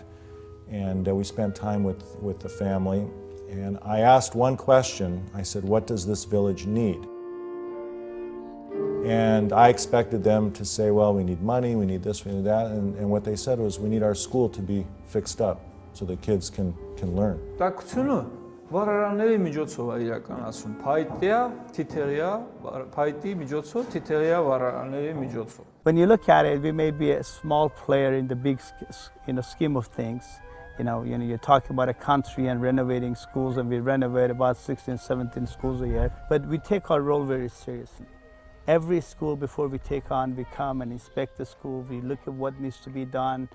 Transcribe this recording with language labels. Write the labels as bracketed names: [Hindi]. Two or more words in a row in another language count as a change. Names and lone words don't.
[English] And we spent time with the family. And I asked one question. I said, what does this village need? And I expected them to say, well, we need money, we need this, we need that. And what they said was, we need our school to be fixed up so the kids can learn. [Armenian] Վառարանների միջոցով է իրականացում, փայտյա, թիթեղյա, փայտի միջոցով, թիթեղյա վառարանների միջոցով. [English] When you look at it, we may be a small player in the big scheme of things. You know, you're talking about a country and renovating schools, and we renovate about 16, 17 schools a year. But we take our role very seriously. Every school, before we take on, we come and inspect the school, we look at what needs to be done.